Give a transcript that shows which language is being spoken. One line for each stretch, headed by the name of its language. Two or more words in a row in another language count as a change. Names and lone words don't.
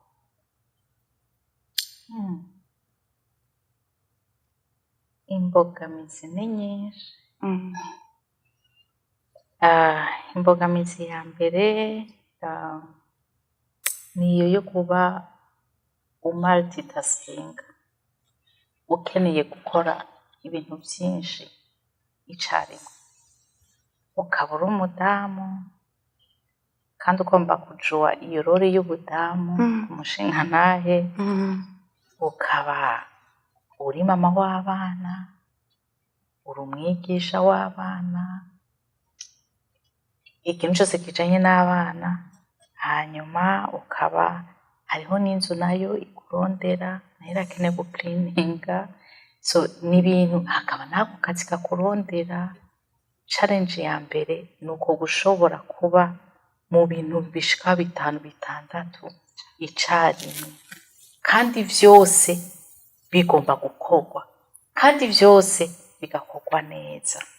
Rundi: imbogamizi ni nyinshi imbogamizi ya mbere niyo yo kuba umultitaskinga ukeneye gukora ibintu byinshi icyarimwe ukaba uri umudamu kandi ugomba kujua iyo role y'ubudamu umushinga ntahe ukaba uri mama w'abana uri umwigisha w'abana ikintu cyose kijanye n'abana hanyuma ukaba hariho n'inzu nayo ikurondera nayo irakeneye guklininga so n'ibintu hakaba nako kazi kakurondera challenge ya mbere ni uko gushobora kuba mu bintu bishika 5-6 icarimwe kandi vyose bigomba gukorwa kandi vyose bigakorwa neza